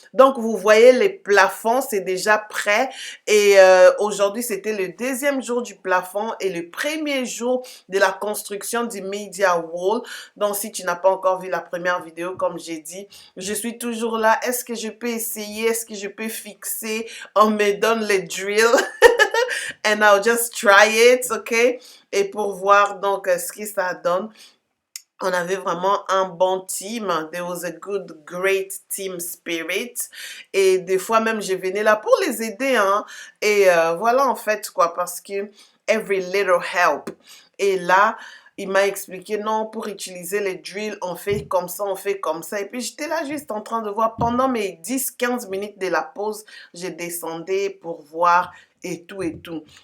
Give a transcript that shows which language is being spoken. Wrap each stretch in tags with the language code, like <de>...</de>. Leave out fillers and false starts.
<fr>Donc vous voyez, les plafonds, c'est déjà prêt. Et aujourd'hui, c'était le deuxième jour du plafond et le premier jour de la construction du media wall. Donc si tu n'as pas encore vu la première vidéo, comme j'ai dit, je suis toujours là. Est-ce que je peux essayer? Est-ce que je peux fixer? On me donne le drill</fr> <en>and I'll just try it, ok?</en> <fr>Et pour voir donc ce que ça donne. On avait vraiment un bon team.</fr> <en>There was a good, great team spirit.</en> <fr>Et des fois même, je venais là pour les aider, hein. Et voilà en fait quoi, parce que</fr> <en>every little help.</en> <fr>Et là, il m'a expliqué, non, pour utiliser les drills, on fait comme ça, on fait comme ça. Et puis, j'étais là juste en train de voir. Pendant mes 10-15 minutes de la pause, je descendais pour voir et tout et tout.</fr>